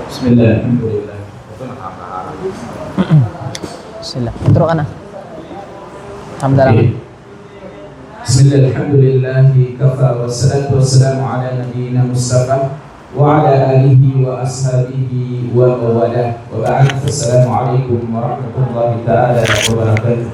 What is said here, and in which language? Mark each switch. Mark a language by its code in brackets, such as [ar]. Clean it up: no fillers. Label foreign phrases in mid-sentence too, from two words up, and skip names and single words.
[ar] بسم الله، الحمد لله. [tl] Ito nakakaharap. Sila. Intro ka na. Hamdala ka. Okay. [ar] بسم الله، الحمد لله. كفى والصلاة والسلام على نبينا مصطفى وعلى آله وأصحابه وموالاه. وبعد. السلام عليكم ورحمة الله تعالى وبركاته.